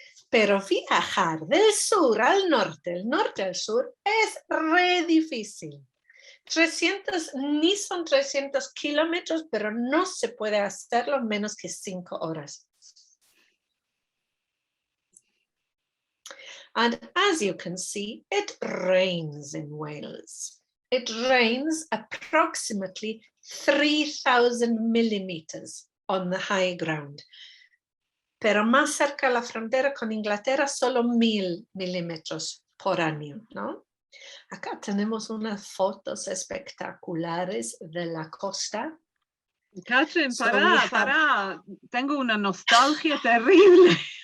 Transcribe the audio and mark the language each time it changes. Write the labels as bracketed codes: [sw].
[es] Pero viajar del sur al norte, del norte al sur, es re difícil. 300, ni son 300 kilómetros, pero no se puede hacerlo en menos que 5 horas. [en] And as you can see, it rains in Wales. It rains approximately 3,000 millimeters on the high ground. [es] Pero más cerca a la frontera con Inglaterra, solo 1,000 milímetros por año, ¿no? Acá tenemos unas fotos espectaculares de la costa. Catrin, para, tengo una nostalgia terrible.